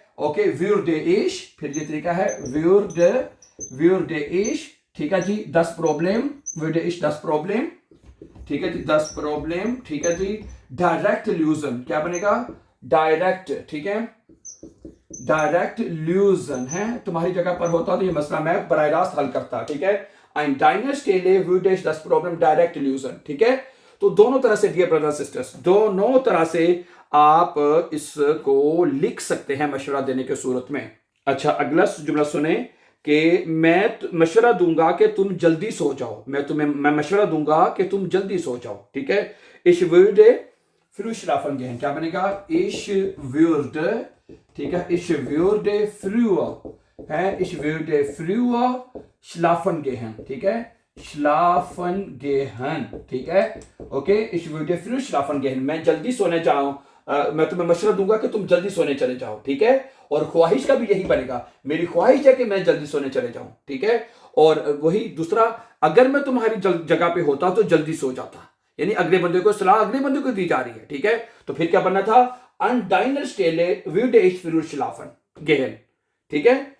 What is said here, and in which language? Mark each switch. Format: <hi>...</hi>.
<hi>Okay, व्यूरडे इश, फिर ये तरीका है व्यूरडे इश, ठीक है जी, 10 प्रॉब्लम, व्यूरडे इश 10 प्रॉब्लम, ठीक है जी, 10 प्रॉब्लम, ठीक है जी। डायरेक्ट ल्यूजन क्या बनेगा, डायरेक्ट, ठीक है, डायरेक्ट ल्यूजन है, तुम्हारी जगह पर होता तो ये मसला मैं बराह रास्त हल करता, ठीक है।</hi> <de>ein deiner Stelle würde ich das Problem direct lösen,</de> <hi>ठीक है। तो दोनों तरह से डियर ब्रदर सिस्टर्स, दोनों तरह से आप इसको लिख सकते हैं मशवरा देने के सूरत में। अच्छा, अगला जुमला सुने कि मैं मशवरा दूंगा कि तुम जल्दी सो जाओ, मैं मशवरा दूंगा कि तुम जल्दी सो जाओ, ठीक है।</hi> <de>ich würde früh schlafen gehen,</de> <hi>क्या बनेगा,</hi> <de>ich würde,</de> <hi>ठीक है,</hi> <de>ich würde früher है, ich würde früher schlafen gehen, ठीक है, schlafen gehen, ठीक है।</de> <hi>Okay,</hi> <de>ich würde früh schlafen gehen,</de> <hi>मैं जल्दी सोने जाऊं, मैं तुम्हें मशवरा दूंगा कि तुम जल्दी सोने चले जाओ, ठीक है। और ख्वाहिश का भी यही बनेगा, मेरी ख्वाहिश है कि मैं जल्दी सोने चले जाऊं, ठीक है। और वही दूसरा, अगर मैं तुम्हारी जगह पे होता तो जल्दी सो जाता, यानी अगले बंदे को सलाह अगले बंदे को दी जा रही है, ठीक है। तो फिर क्या बनना था,</hi> <de>an deiner Stelle würde ich früher schlafen gehen,</de> <hi>ठीक है।</hi>